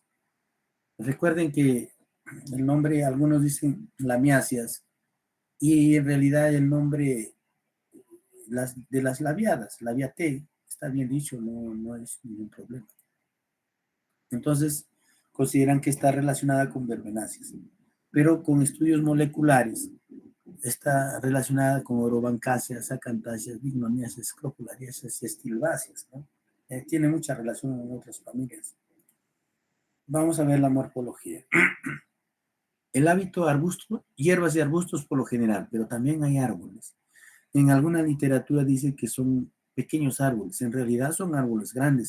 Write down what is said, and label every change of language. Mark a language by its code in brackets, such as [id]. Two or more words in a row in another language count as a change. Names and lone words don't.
[es] Recuerden que el nombre, algunos dicen lamiáceas, y en realidad el nombre de las labiadas, labiate, está bien dicho, no es ningún problema. Entonces, consideran que está relacionada con verbenáceas, pero con estudios moleculares está relacionada con orobancáceas, acantáceas, bignoniáceas, escrofulariáceas y estilbáceas, ¿no? Tiene mucha relación con otras familias. Vamos a ver la morfología. El hábito arbusto, hierbas y arbustos por lo general, pero también hay árboles. En alguna literatura dice que son pequeños árboles, en realidad son árboles grandes.